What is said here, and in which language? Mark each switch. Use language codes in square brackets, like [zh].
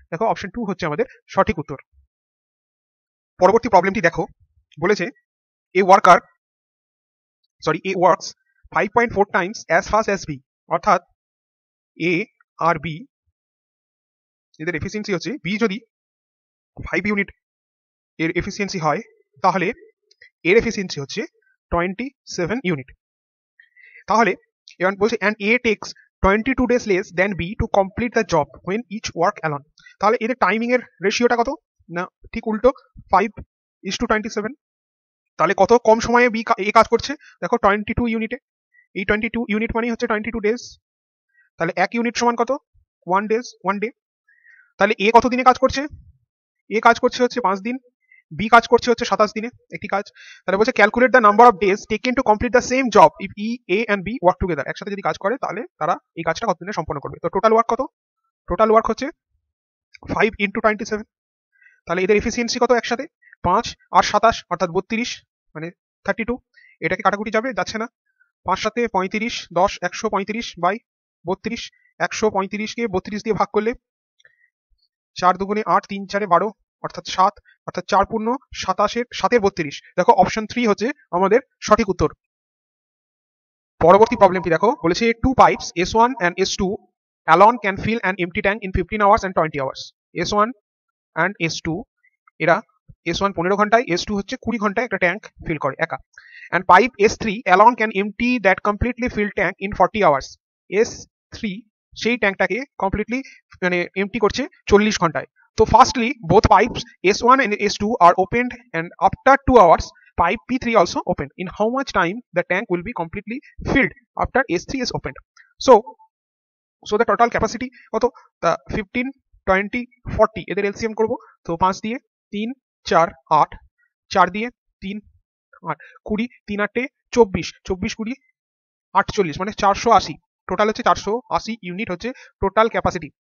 [bn] দেখো অপশন 2 হচ্ছে আমাদের সঠিক উত্তর। পরবর্তী প্রবলেমটি দেখো, বলেছে [en] A works 5.4 times as fast as B, [bn] অর্থাৎ এ আর বি এদের এফিসিয়েন্সি হচ্ছে, বি যদি 5 ইউনিট এর এফিসিয়েন্সি হয় তাহলে এর এফিসিয়েন্সি হচ্ছে 27 ইউনিট। তাহলে এবার বলছে [en] and A takes 22 days less than B to complete the job when each work alone। [bn] তাহলে এদের টাইমিং এর রেশিওটা কত, না ঠিক উল্টো, 5:27। তাহলে কত কম সময়ে বি এ কাজ করছে, দেখো 22 ইউনিটে, এই 22 ইউনিট মানে হচ্ছে 22 ডেজ, তাহলে 1 ইউনিট সমান কত, 1 ডে। তাহলে এ কত দিনে কাজ করছে, এ কাজ করছে হচ্ছে 5 দিন, বি কাজ করছে হচ্ছে 27 দিনে একটি কাজ। তাহলে বলছে [en] Calculate the number of days taken to complete the same job if A and B work together. [bn] একসাথে যদি কাজ করে তাহলে তারা এই কাজটা কত দিনে সম্পন্ন করবে। তো টোটাল ওয়ার্ক কত, টোটাল ওয়ার্ক হচ্ছে 5 ইন্টু 27। তাহলে এদের এফিসিয়েন্সি কত একসাথে, 5 আর 27 অর্থাৎ 32 মানে 32। এটাকে কাটাকুটি যাবে, যাচ্ছে না, 5 7 35, 10 135 বাই 32, 135 কে 32 দিয়ে ভাগ করলে 4 দুগুণে 8, 3 4 12 অর্থাৎ 7, অর্থাৎ 4 পূর্ণ 27 7 32। দেখো অপশন 3 হচ্ছে আমাদের সঠিক উত্তর। পরবর্তী প্রবলেমটি দেখো, বলেছে [en] 2 pipes S1 and S2 alone can fill an empty tank in 15 hours and 20 hours। [bn] S1 and S2 এরা, S1 15 ঘন্টায়, S2 হচ্ছে 20 ঘন্টায় একটা ট্যাঙ্ক ফিল করে একা। [en] and pipe S3 alone can empty that completely filled tank in 40 hours। [bn] S3 সেই ট্যাঙ্কটাকে completely মানে MT করছে 40 ঘন্টায়। [en] তো firstly both pipes S1 and S2 are opened and after 2 hours pipe P3 also opened। in how much time the tank will be completely filled after S3 is opened। so the total capacity [bn] কত, তা 15 20 40 এদের LCM করব। তো 5 দিয়ে 3 4 8, 4 দিয়ে 3 8, 20, 3 8 24, 24 20 48 মানে 480, total হচ্ছে 480 unit হচ্ছে টোটাল ক্যাপাসিটি।